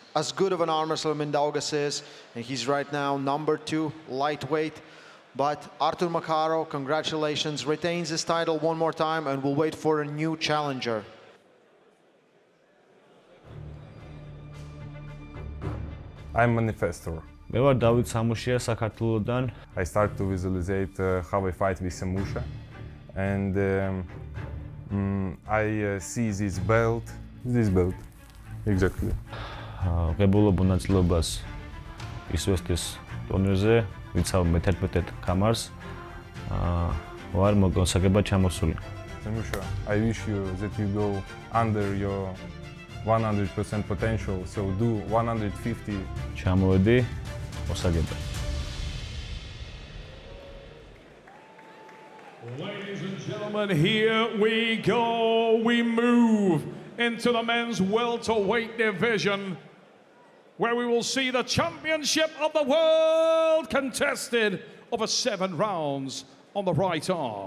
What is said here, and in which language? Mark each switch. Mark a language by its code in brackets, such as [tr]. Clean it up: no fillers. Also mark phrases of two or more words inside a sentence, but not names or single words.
[en] As good of an arm wrestler Mindaugas is, and he's right now #2 lightweight. But Artur Makarov, congratulations, retains his title one more time, and we'll wait for a new challenger. I'm manifestor. [ka] მე ვარ დავით სამუშია საქართველოსდან. [en] I start to visualize how I fight with Samusha, and I see this belt, exactly. [ka] ღებულობ მონაწილეობას ისვესტის ტურნირზე, ვიცავ მე-11 კამარს. ვარ მოგონსაგებად ჩამოსული. [en] Samusha, I wish you that you go under your 100% potential, so do 150. [ka] ჩამოვედი მოსაგებად. [en] Ladies and gentlemen. gentlemen, here we go. We move into the men's welterweight division, where we will see the championship of the world contested over 7 rounds on the right arm.